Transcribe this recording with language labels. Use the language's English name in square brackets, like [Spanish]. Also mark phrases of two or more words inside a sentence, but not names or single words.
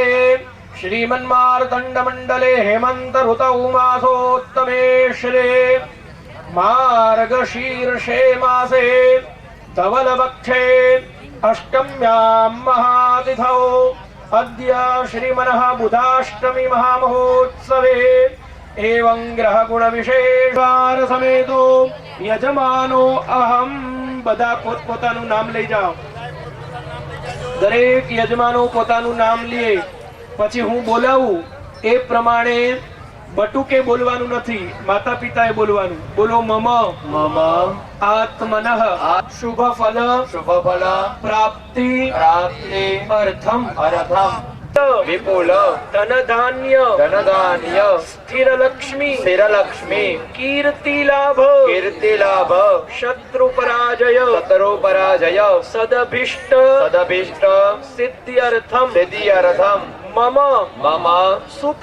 [Sanskrit] શ્રીમન્માર્તંડ મંડલે હેમંત ઋતૌ માસોત્તમે શ્રી માર્ગશીર્ષે માસે ધવલવક્ષે અષ્ટમ્યામ મહાતિથૌ અદ્ય શ્રીમનઃ બુધાષ્ટમી મહામહોત્સવે एवं ग्रह गुण विशेषार समेतो यजमानो अहम [Gujarati] બધા પોતાનું નામ લઈ જાઓ દરેક યજમાનો પોતાનું નામ લે પછી હું બોલાવું એ પ્રમાણે બટુકે બોલવાનું નથી માતા પિતાએ બોલવાનું બોલો [Sanskrit] મમ આત્મનઃ શુભ ફલ પ્રાપ્તિ અર્થમ વિપુલ ધનધાન્ય સ્થિરલક્ષ્મી કીર્તિલાભ શત્રુપરાજય સદભિષ્ટ સિદ્ધ્યર્થમ મમ સુત.